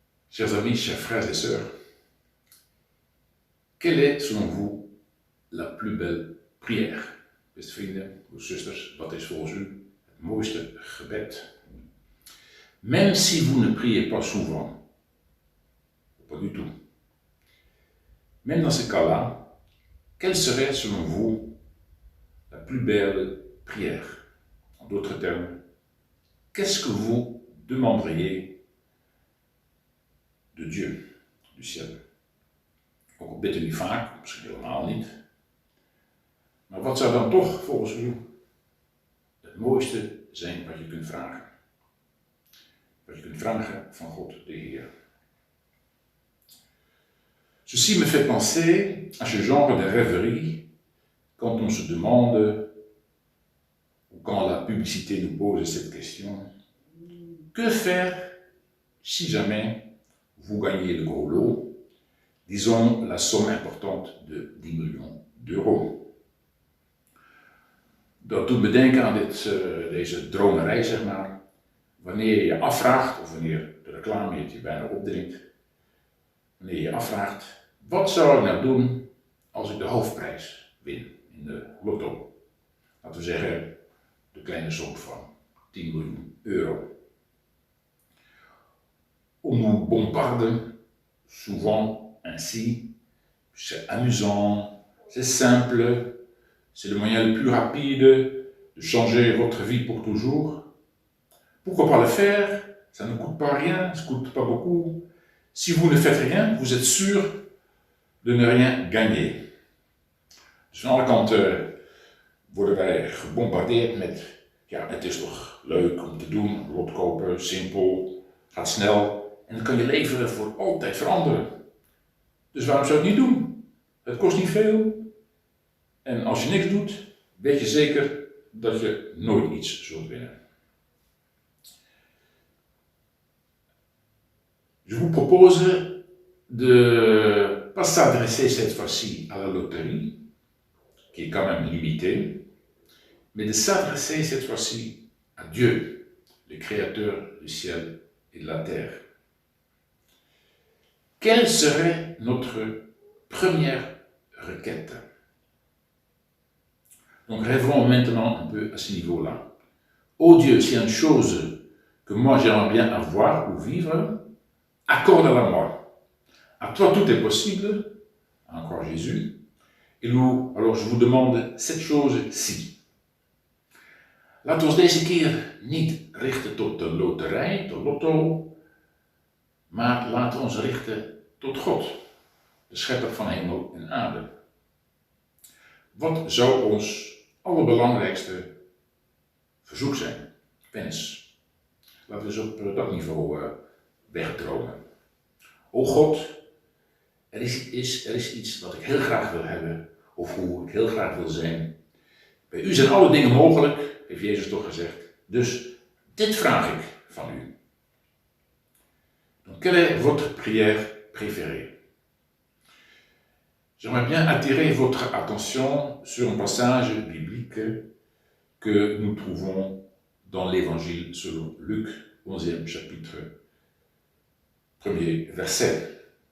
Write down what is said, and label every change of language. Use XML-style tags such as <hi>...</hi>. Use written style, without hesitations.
<fr>Chers amis, chers frères et sœurs, quelle est selon vous la plus belle prière?</fr> <nl>Beste vrienden, zusters, wat is volgens u het mooiste gebed?</nl> <fr>Même si vous ne priez pas souvent, pas du tout, même dans ce cas-là, quelle serait selon vous la plus belle prière? En d'autres termes, qu'est-ce que vous demanderiez de Dieu, du ciel?</fr> <nl>Ook al bidt u niet vaak, misschien helemaal niet. Maar wat zou dan toch volgens u het mooiste zijn wat je kunt vragen? Wat je kunt vragen van God de Heer.</nl> <fr>Ceci me fait penser à ce genre de rêverie quand on se demande, ou quand la publicité nous pose cette question, que faire si jamais vous gagnez le gros lot, disons la somme importante de 10 miljoen euro.</fr> <nl>Dat doet me denken aan deze dromerij, zeg maar. Wanneer je je afvraagt, of wanneer de reclame het je bijna opdringt, wanneer je je afvraagt, wat zou ik nou doen als ik de hoofdprijs win in de lotto? Laten we zeggen, de kleine som van 10 miljoen €.</nl> <fr>On nous bombarde souvent ainsi. C'est amusant, c'est simple, c'est le moyen le plus rapide de changer votre vie pour toujours. Pourquoi pas le faire? Ça ne coûte pas rien, ça ne coûte pas beaucoup. Si vous ne faites rien, vous êtes sûr de ne rien gagner.</fr> <nl>Dus aan de andere kant worden wij gebombardeerd met, ja, het is toch leuk om te doen, lot kopen, simpel, gaat snel en dan kan je leven voor altijd veranderen. Dus waarom zou je het niet doen? Het kost niet veel en als je niks doet, weet je zeker dat je nooit iets zult winnen.</nl> <fr>Je vous propose de pas s'adresser cette fois-ci à la loterie, qui est quand même limitée, mais de s'adresser cette fois-ci à Dieu, le Créateur du ciel et de la terre. Quelle serait notre première requête? Donc rêvons maintenant un peu à ce niveau-là. Oh Dieu, s'il y a une chose que moi j'aimerais bien avoir ou vivre, accorde-la moi. À toi tout est possible, encore Jésus. Et nous, alors je vous demande cette chose-ci.</fr> <nl>Laten we ons deze keer niet richten tot de loterij, tot lotto, maar laten we ons richten tot God, de schepper van hemel en aarde. Wat zou ons allerbelangrijkste verzoek zijn, wens? Laten we eens op dat niveau wegdromen. O God, er is iets wat ik heel graag wil hebben, of hoe ik heel graag wil zijn. Bij u zijn alle dingen mogelijk, heeft Jezus toch gezegd. Dus dit vraag ik van u.</nl> <fr>Donc, quelle est votre prière préférée? J'aimerais bien attirer votre attention sur un passage biblique que nous trouvons dans l'Évangile selon Luc, 11e chapitre, 1er verset.</fr>